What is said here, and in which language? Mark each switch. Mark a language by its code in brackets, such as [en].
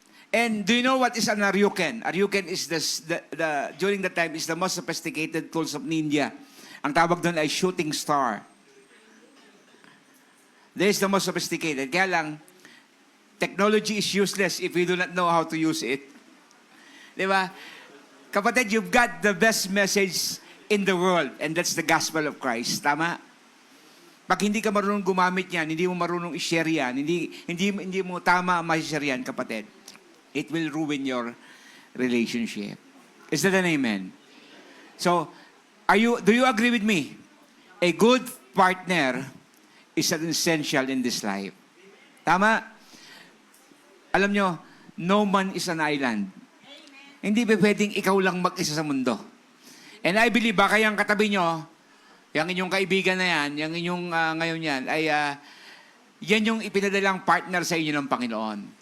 [en] And do you know what is an Aryuken? Aryuken is during that time is the most sophisticated tools of ninja. [tl] Ang tawag doon ay shooting star. [en] This is the most sophisticated. [tl] Kaya lang, [en] technology is useless if we do not know how to use it. [tl] Di ba? [en] Kapatid, you've got the best message in the world, and that's the gospel of Christ. [tl] Tama? Pag hindi ka marunong gumamit yan, hindi mo marunong i-share yan, hindi mo tama ma-share yan, kapatid, [en] it will ruin your relationship. Is that an amen? So, do you agree with me? A good partner is an essential in this life. [tl] Tama? Alam nyo, [en] no man is an island. [tl] Hindi ba pwedeng ikaw lang mag-isa sa mundo? [en] And I believe, [tl] baka yung katabi nyo, yung inyong kaibigan na yan, yung inyong ngayon yan, ay yan yung ipinadalang partner sa inyo ng Panginoon.